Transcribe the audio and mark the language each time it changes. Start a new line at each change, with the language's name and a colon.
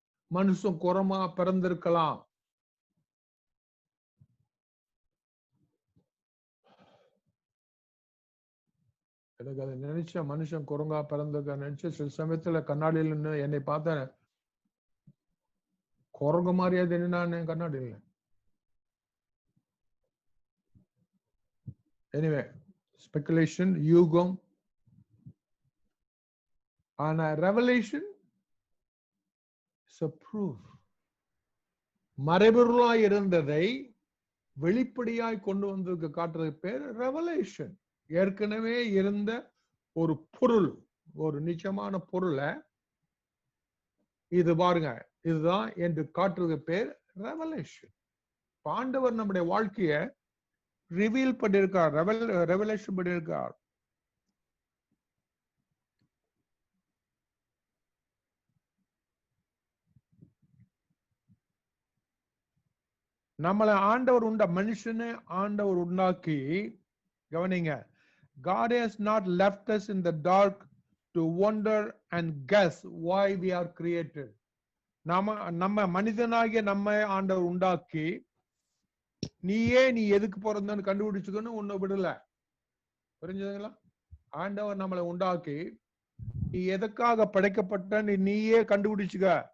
Tamil: மனுஷன் குறமா பிறந்திருக்கலாம், எனக்கு அதை நினைச்ச மனுஷன் குரங்கா பிறந்திருக்க நினைச்சு சில சமயத்துல கண்ணாடியில் நின்று என்னை பார்த்தேன், குரங்கு மாதிரியா தெரியும் கண்ணாடியில்.
English: Anyway, speculation, யூகம். ஆனா revelation is a proof.
Tamil: மறைபொருளாய் இருந்ததை வெளிப்படையாய் கொண்டு வந்து காட்டுறது பேர் ரெவலேஷன். ஏற்கனவே இருந்த ஒரு பொருள், ஒரு நிச்சயமான பொருளை இது பாருங்க இதுதான் என்று காட்டுறது பேர் ரெவலேஷன். ஆண்டவர் நம்முடைய வாழ்க்கைய ரிவீல் பண்ணிருக்கார், ரெவலேஷன் பண்ணிருக்கார். நம்மளை ஆண்டவர் மனுஷனை ஆண்டவர் உண்டாக்கி, கவனிங்க,
English: God has not left us in the dark to wonder and guess why we are created.
Tamil: நம்ம மனிதனாகிய நம்ம ஆண்டவர் உண்டாக்கி, நீ எதுக்கு பிறந்தன்னு கண்டுபிடிச்சுக்கணும் உன்னை விடல. புரிஞ்சுதுங்களா? ஆண்டவர் நம்மளை உண்டாக்கி நீ எதுக்காக படைக்கப்பட்ட நீயே கண்டுபிடிச்சுக்க.